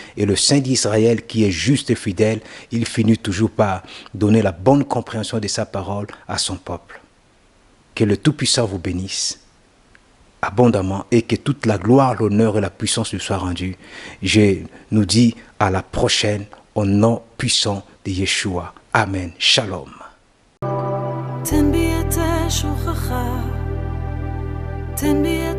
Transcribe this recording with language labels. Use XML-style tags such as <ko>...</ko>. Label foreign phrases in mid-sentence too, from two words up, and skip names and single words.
<fr>Et le Saint d'Israël, qui est juste et fidèle, il finit toujours par donner la bonne compréhension de sa parole à son peuple. Que le Tout-Puissant vous bénisse. abondamment et que toute la gloire, l'honneur et la puissance lui soient rendues. Je nous dis à la prochaine au nom puissant de Yeshua. Amen. Shalom. תן בי את שוכחה, תן בי</fr>